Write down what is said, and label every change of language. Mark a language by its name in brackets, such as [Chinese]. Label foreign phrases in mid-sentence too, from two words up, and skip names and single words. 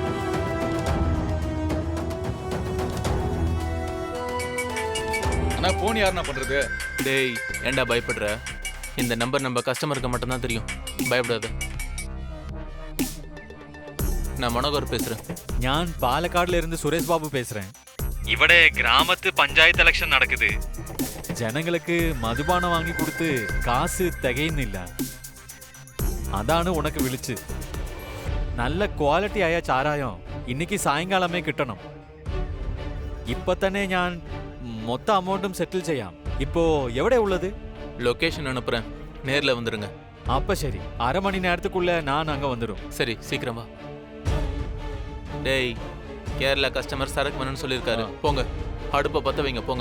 [Tamil] ஆனா போன் யாருன்னா பண்றது? டேய் ஏன்டா பயப்படுற? இந்த நம்பர் நம்ம கஸ்டமருக்கு மட்டும்தான் தெரியும். பயப்படாத. நான் மனோகர் பேசுறேன். [Malayalam] ഞാൻ പാലക്കാടിൽ ഇരുന്ന് സുരേഷ് ബാബു പേசுறேன். ഇവിടെ ഗ്രാമത്ത് പഞ്ചായത്ത് ഇലക്ഷൻ നടക്കുത്. ജനങ്ങൾക്ക് മധുപാനം വാങ്ങി കൊടുത്ത് കാശ് തികയുന്നില്ല. അതാണ് ഉനക്ക് വിളിച്ച്. നല്ല ക്വാളിറ്റി ആയ ചാരായം இன்னைக்கு സായങ്കാലമേ കിട്ടണം. ഇപ്പൊ തന്നെ ഞാൻ [Tamil] மொத்த அமௌண்ட்டும் செட்டில் [Malayalam] ചെയ്യാം. [Tamil] இப்போ எവിടെ உள்ளது? லொகேஷன் அனுப்புறேன், நேர்ல வந்துருங்க. அப்ப சரி, அரை மணி நேரத்துக்குள்ள நான் அங்க வந்துடும். சரி சீக்கிரம் வா. டேய் கேரளா கஸ்டமர் சரக்கு வேணும்னு சொல்லியிருக்காரு. போங்க, அடுப்பை பற்ற வைங்க. போங்க.